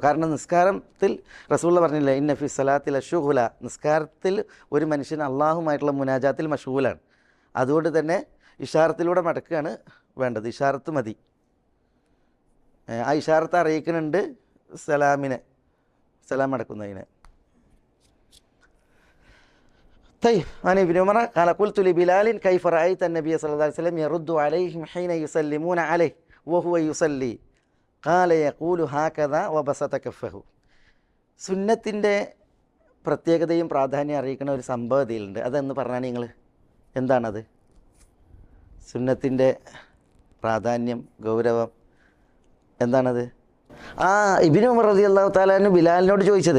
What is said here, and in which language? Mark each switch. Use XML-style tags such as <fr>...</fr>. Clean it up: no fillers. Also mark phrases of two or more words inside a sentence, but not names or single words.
<ml>കാരണം നിസ്കാരത്തിൽ റസൂലുള്ള പറഞ്ഞില്ല,</ml> <ar>إن في الصلاة لشغلا,</ar> <ml>നിസ്കാരത്തിൽ ഒരു മനുഷ്യൻ അള്ളാഹുമായിട്ടുള്ള മുനാജാത്തിൽ മഷ്ഗൂലാണ്. അതുകൊണ്ട് തന്നെ ഇഷാറത്തിലൂടെ മടക്കുകയാണ് വേണ്ടത്. ഇഷാറത്ത് മതി. ആ ഇഷാറത്ത് അറിയിക്കുന്നുണ്ട് സലാം മടക്കുന്നതിന്.</ml> <ar>عن ابن عمر قال قلت لبلال كيف رأيت النبي صلى الله عليه وسلم يرد عليهم حين يسلمون عليه وهو يصلي قال يقول هكذا وبسط كفه.</ar> <ml>സുന്നത്തിൻ്റെ പ്രത്യേകതയും പ്രാധാന്യം അറിയിക്കുന്ന ഒരു സംഭവം ഇതിലുണ്ട്. അതെന്ന് പറഞ്ഞാൽ നിങ്ങൾ എന്താണത്? സുന്നത്തിൻ്റെ പ്രാധാന്യം, ഗൗരവം എന്താണത്? ആ ഇബ്നു ഉമർ</ml> <ar>رضي الله تعالى عنه</ar> <ml>ബിലാലിനോട് ചോദിച്ചത്.</ml>